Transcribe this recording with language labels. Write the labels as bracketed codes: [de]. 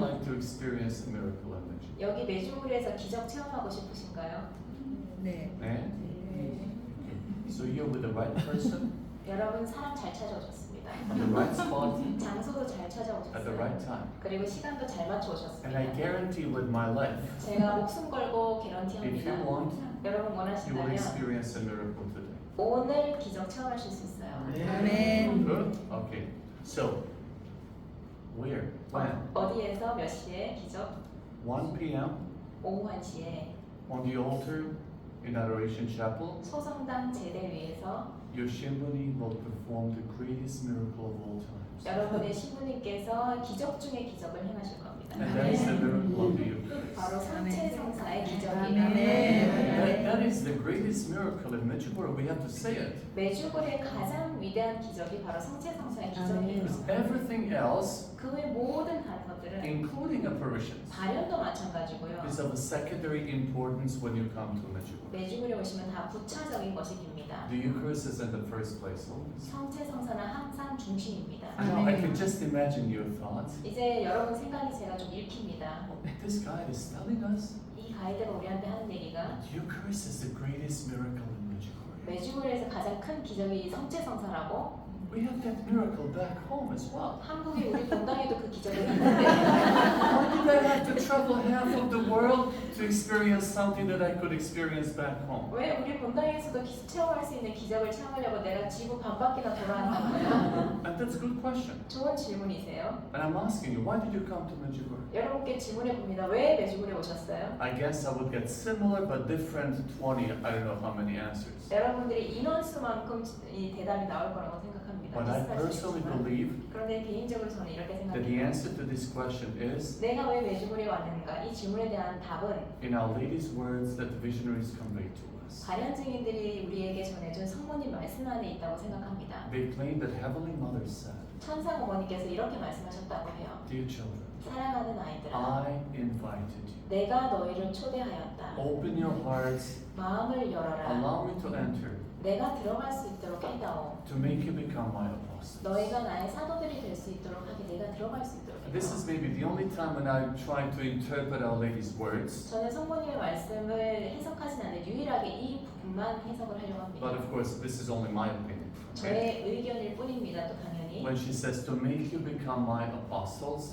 [en] like to experience a miracle in Medjugorje? [ko] 여기 메주구리에서 기적 체험하고 싶으신가요? 네. 네? 네. [en] So you're with the right person, [ko] 여러분 사람 잘 찾아오셨습니다. [en] at the right spot, [ko] 장소도 잘 [en] at the [ko] 찾아오셨어요. [en] right time. [ko] 그리고 시간도 잘 맞춰 [en] And I [ko] 오셨습니다. [en] guarantee with my life, [ko] 제가 목숨 걸고 [en] if [ko] 개런티합니다. [en] you want, [ko] 여러분 [en] you will [ko] 원하신다면 [en] experience a miracle today. [ko] 오늘 기적 체험하실 수 있어요. 아멘. [en] Good? Okay. So, where? When? [ko] 어디에서 몇 시에 기적? [en] 1 p.m. [ko] 오후 1시에 [en] on the altar in Adoration Chapel, [ko] 소성당 제대 위에서 [en] your Shimbuni will perform the greatest miracle of all times. [ko] 여러분의 시부님께서 기적 중에 기적을 행하실 겁니다. [en] And that is the miracle of the Eucharist. [ko] 바로 성체성사의 아멘. 기적이에요. [en] That is the greatest miracle in Medjugorje. We have to say it. [ko] 메주골의 가장 위대한 기적이 바로 성체성사의 기적이에요. [en] Because everything else, [ko] 그 외 모든 다른 것들은 [en] including apparitions, [ko] 발현도 마찬가지고요. [en] is of a secondary importance when you come to Medjugorje. [ko] 메주골에 오시면 다 부차적인 것이 됩니다. [en] The Eucharist is in the first place always. [ko] 성체성사는 항상 중심입니다. [en] Now, I can just imagine your thoughts. [ko] 이제 여러분 생각이 제가 좀 읽힙니다. [en] This guy is telling us [ko] 이 가이드가 우리한테 하는 얘기가 [en] the Eucharist is the greatest miracle in Medjugorje. [ko] 메주골에서 가장 큰 기적이 성체성사라고. [en] we have that miracle back home as well. [ko] 한국에 우리 본당에도 그 기적이 있는데 [en] Why did I have to travel half of the world to experience something that I could experience back home? [ko] 왜 우리 본당에서도 체험할 수 있는 기적을 체험하려고 내가 지구 반바퀴나 돌아왔단 거예요? [en] And that's a good question. [ko] 좋은 질문이세요. [en] And I'm asking you, why did you come to Medjugorje? [ko] 여러분께 질문해 봅니다. 왜 메주골에 오셨어요? [en] I guess I would get similar but different 20, I don't know how many answers. [ko] 여러분들이 인원수만큼 이 대답이 나올 거라고 생각합니다. [en] But I [ko] 비슷할 수 [en] personally [ko] 있지만. [en] believe [ko] 그런데 개인적으로 저는 이렇게 [en] that the [ko] 생각해요. [en] answer to this question is [ko] 내가 왜 메주골에 왔는가? 이 질문에 대한 답은 [en] in Our Lady's words that the visionaries conveyed to us. [ko] 가련 증인들이 우리에게 전해준 성모님 말씀 안에 있다고 생각합니다. [en] They claim that Heavenly Mother said, [ko] 천상 어머니께서 이렇게 말씀하셨다고 해요. [en] Dear children, [ko] 사랑하는 아이들아, [en] I invited you. [ko] 내가 너희를 초대하였다. [en] Open your hearts, [ko] 마음을 열어라. [en] allow me to enter, [ko] 내가 들어갈 수 있도록 해다오. [en] to make you become my apostles. [ko] 너희가 나의 사도들이 될 수 있도록 하게 내가 들어갈 수 있도록 [en] This is [ko] 해다오. [en] maybe the only time when I try to interpret Our Lady's words. [ko] 저는 성모님의 말씀을 해석하진 않는 유일하게 이 부분만 해석을 하려고 합니다. [en] But of course, this is only my opinion. Okay? [ko] 저의 의견일 뿐입니다. 또 당연히 [en] When she says to make you become my apostles,